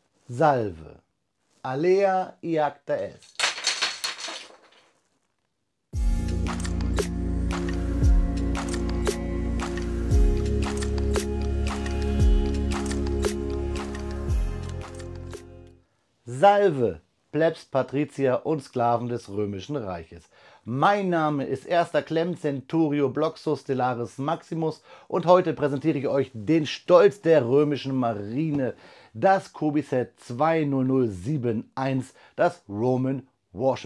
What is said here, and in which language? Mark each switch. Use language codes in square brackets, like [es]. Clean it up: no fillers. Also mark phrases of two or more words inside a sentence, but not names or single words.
[la] Salve. Alea iacta est. [de] Salve, Plebs, Patrizier und Sklaven des Römischen Reiches. Mein Name ist Erster Clem Centurio Bloxus Stellaris Maximus und heute präsentiere ich euch den Stolz der römischen Marine, das Kobi-Set 20071, das Roman Warship.